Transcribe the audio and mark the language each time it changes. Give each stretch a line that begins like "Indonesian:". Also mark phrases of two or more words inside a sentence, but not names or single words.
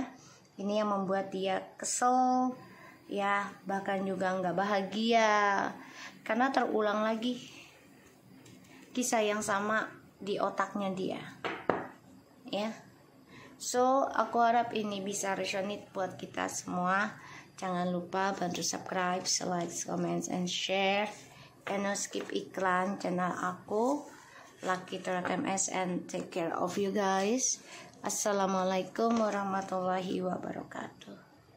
Indonesian: Ini yang membuat dia kesel ya, bahkan juga nggak bahagia karena terulang lagi kisah yang sama di otaknya dia ya. So aku harap ini bisa resonate buat kita semua. Jangan lupa bantu
English: subscribe, like, comment, and share, and no skip
Indonesian: iklan channel aku Lucky Tarot MS,
English: and take care of you guys.
Arabic: السلام عليكم ورحمة الله وبركاته.